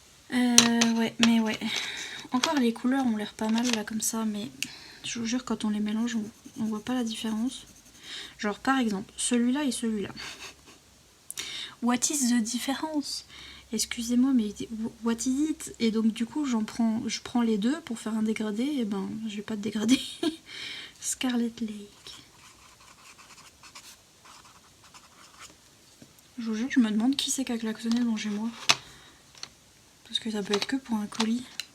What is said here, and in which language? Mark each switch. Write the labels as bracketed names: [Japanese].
[French] Ouais, mais ouais. Encore les couleurs ont l'air pas mal là comme ça, mais je vous jure quand on les mélange, on voit pas la différence. Genre par exemple, celui-là et celui-là. [English] What is the difference? [French] Excusez-moi, mais [English] what is it? [French] Et donc du coup, je prends les deux pour faire un dégradé, et ben, je vais pas de dégradé. [English] Scarlet Lake. [French] Je vous jure, je me demande qui c'est qui a klaxonné devant chez moi. Parce que ça peut être que pour un colis.